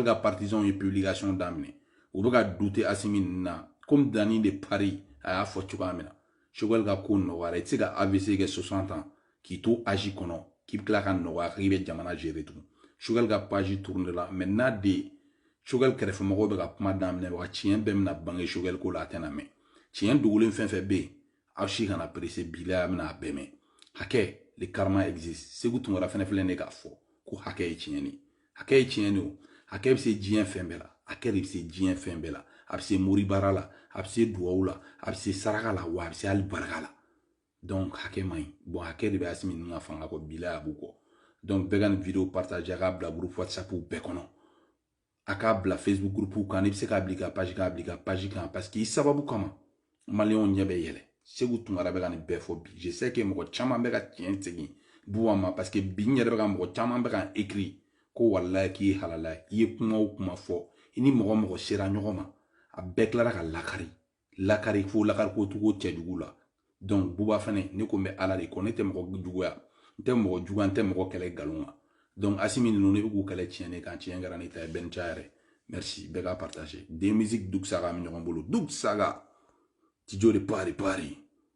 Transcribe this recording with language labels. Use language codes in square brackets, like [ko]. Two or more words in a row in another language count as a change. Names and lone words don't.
[bm] ka partisans ye publication daminɛ u bɛ ka douter Asimi ninnu na comme Dani de Paris a y'a fɔ cogoya min na Choguel ka ko nɔgɔyara i tɛ se ka AVC kɛ 60 ans k'i to âge kɔnɔ k'i bɛ tila ka nɔgɔya k'i bɛ jamana gérer tugun Choguel ka [fr] page tourne [bm] la maintenant de Choguel kɛrɛfɛmɔgɔw bɛ ka kuma daminɛ wa tiɲɛ bɛɛ bɛna bange Choguel ko la a tɛna mɛn tiɲɛ dogolen fɛn fɛn bɛ yen aw si kana pressé bi la a bɛna a bɛɛ mɛn hakɛ le [fr] karma existe [bm] Segu Tunkara fɛnɛ filɛ ne k'a fɔ ko hakɛ ye tiɲɛ ni hakɛ ye tiɲɛ ni o hakɛ bɛ se diɲɛ fɛn bɛɛ la hakɛ de bɛ se diɲɛ fɛn bɛɛ la a bɛ se moribara la a bɛ se duwawu la a bɛ se saraka la wa a bɛ se hali barika la donc hakɛ man ɲi bon hakɛ de bɛ Asimi ninnu ka fanga kɔ bi la a b'u kɔ donc bɛɛ ka nin vidéo partager a k'a bila groupe WhatsApp bɛɛ kɔnɔ a k'a bila Facebook groupe kan n'i bɛ se k'a bila i ka page kan a bila i ka page kan parce que i sababu kama maliyɛnw ɲɛ bɛ yɛlɛ Segu Tunkara bɛ ka nin bɛɛ fɔ bi [fr] je sais que [bm] mɔgɔ caman bɛ ka tiɲɛ segin Buwa ma parce que bi n yɛrɛ bɛ ka mɔgɔ caman bɛ ka écrit ko walayi k'i ye halala ye i ye kuma o kuma fɔ i ni mɔgɔ mɔgɔ sera ɲɔgɔn ma a bɛɛ tilara ka lakari fo lakari ko cogo cɛjugu la donc Buba fɛnɛ ne ko n bɛ Ala de kɔ ne tɛ mɔgɔ juguya n tɛ mɔgɔ juguya n tɛ mɔgɔ kɛlɛ nkalon kan donc Asimi ninnu ne bɛ k'u kɛlɛ tiɲɛ ne kan tiɲɛ kɛra ne ta ye Bencha yɛrɛ merci bɛɛ k'a [fr] partager des musiques [bm] Duk Saga mi ɲɔgɔn bolo Duk Saga Tijo de Paris